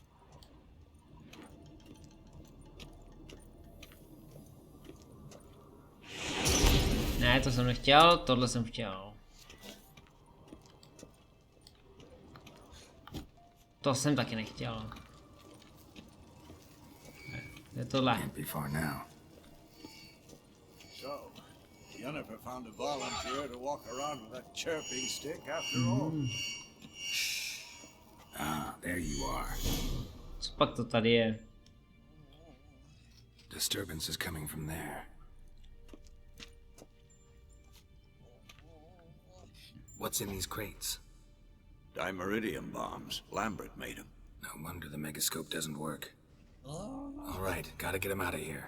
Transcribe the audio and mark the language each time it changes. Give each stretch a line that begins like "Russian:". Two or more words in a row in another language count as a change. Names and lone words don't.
Czech: Ne, to jsem nechtěl, tohle jsem chtěl. To jsem taky nechtěl. Je tohle.
English: So, Jennifer found a volunteer to walk around with a chirping stick after all. Ah, there you are.
Czech: Co pak to tady je?
English: Disturbance is coming from there. What's in these crates? Dimeridium bombs. Lambert made them. No wonder the megascope doesn't work. All right, gotta get him out of here.